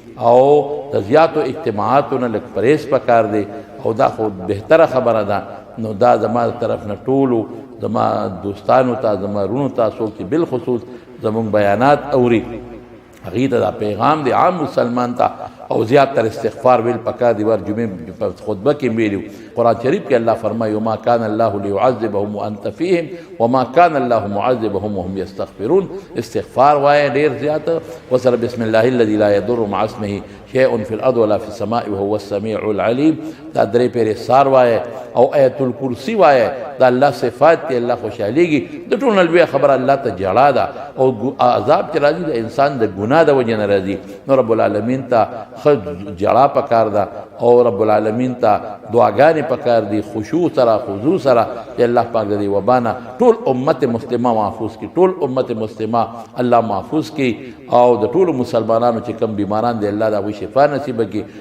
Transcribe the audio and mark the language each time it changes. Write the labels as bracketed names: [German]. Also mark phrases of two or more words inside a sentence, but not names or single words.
[Pashto] او د زیاتو اجتماعاتو نه لږ پرهیز پکار دی او دا خو بهتره خبره ده نو دا زما طرف نه ټولو زما دوستانو ته زما رونو ته څوک چې بالخصوص زمونږ بیانات اوري هغې ته دا پیغام دی عام مسلمان ته او زیات تر استغفار ویل پکار دی ور جمعې په خطبه کې ویلي قرآن شریف کې الله فرمایي [Arabic] وما كان الله ليعذبهم وانت فيهم وما كان الله معذبهم وهم يستغفرون. [Pashto] استغفار وایه ډیر زیات، وسره [Arabic] بسم الله الذي لا يضر مع اسمه شيء في الارض ولا في السماء وهو السميع العليم. [Pashto] دا درې پیرې سار وایه او آیت الکرسی وایه. دا الله صفات دی، الله خوشحالیږي. د ټول لویه خبره الله ته جړا ده او عذاب چې راځي د انسان د ګناه د وجې نه راځي. نو [Arabic] رب العالمین [Pashto] ته ښه جړا پکار ده او [Arabic] رب العالمین [Pashto] ته دعاګانې پکار دي، خشوع سره خضوع سره، چې الله پاک د دې وبا نه ټول [Arabic] امت مسلمه [Pashto] محفوظ کړي، ټول [Arabic] امت مسلمه [Pashto] الله محفوظ کړي او د ټولو مسلمانانو چې کم بیماران دی الله د هغوی شفا نصیب کړي.